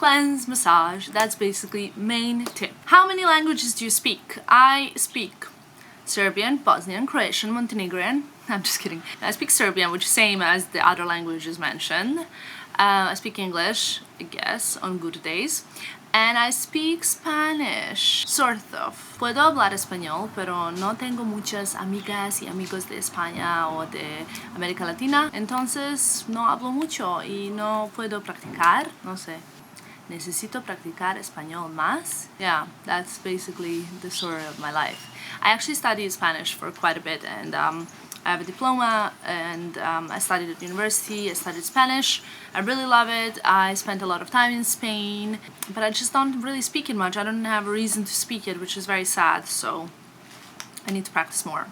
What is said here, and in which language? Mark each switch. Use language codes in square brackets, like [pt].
[en] That's basically main tip. How many languages do you speak? I speak Serbian, Bosnian, Croatian, Montenegrin. I'm just kidding. I speak Serbian, which is same as the other languages mentioned. I speak English, I guess, on good days. And I speak Spanish, sort of. [es] Puedo hablar español, pero no tengo muchas amigas y amigos de España o de América Latina. Entonces, no hablo mucho y no puedo practicar, no sé. Necesito practicar español más. [en] Yeah, that's basically the story of my life. I actually studied Spanish for quite a bit, and I have a diploma, and I studied at university. I studied Spanish. I really love it. I spent a lot of time in Spain, but I just don't really speak it much. I don't have a reason to speak it, which is very sad, so I need to practice more.